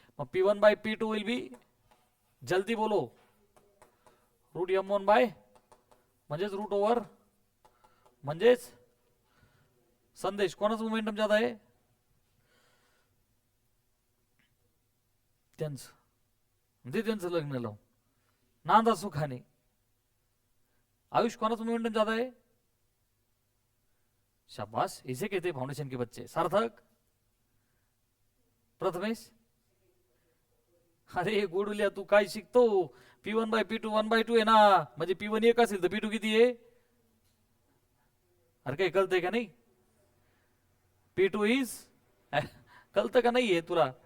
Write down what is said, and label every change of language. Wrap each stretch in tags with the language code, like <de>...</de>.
<mr>मग P1 bye P2 will be, जल्दी बोलो, रूट M1 बाय म्हणजेच रूट ओव्हर म्हणजेच संदेश. कोणाचं मोमेंटम ज्यादा आहे? त्यांचं. म्हणजे त्यांचं लग्न लावून नांदा सुखाने.</mr> <hi>आयुष</hi> <mr>कोणाचं</mr> <hi>मोमेंटम ज्यादा है? शाबाश, इसे कहते फाउंडेशन के बच्चे. सार्थक, प्रथमेश.</hi> <mr>अरे गोडुल्या तू काय शिकतो? P1 बाय P2 1/2 आहे ना. म्हणजे P1 एक असेल तर P2 किती आहे? अरे काही कळतंय का नाही? P2 इज कळतं का नाही आहे तुला?</mr>